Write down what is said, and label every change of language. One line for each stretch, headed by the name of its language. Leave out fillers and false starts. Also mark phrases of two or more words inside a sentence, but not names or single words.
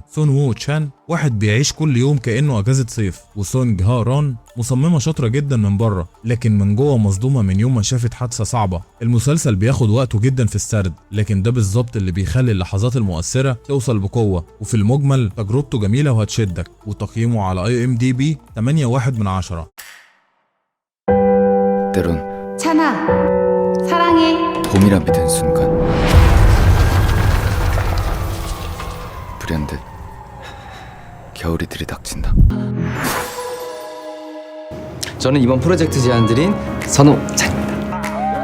Arabic: سون وو تشان واحد بيعيش كل يوم كأنه أجازة صيف، وسونج ها ران مصممة شاطرة جدا من بره لكن من جوه مصدومة من يوم ما شافت حادثة صعبة. المسلسل بياخد وقته جدا في السرد، لكن ده بالظبط اللي بيخلي اللحظات المؤثرة توصل بقوة. وفي المجمل تجربته جميلة وهتشدك، وتقييمه على IMDb 8.1/10.
Korean: 때론 찬아 사랑해. 봄이라 믿은 순간 불현듯 겨울이 들이닥친다. 저는 이번 프로젝트 제안 드린 선호찬입니다.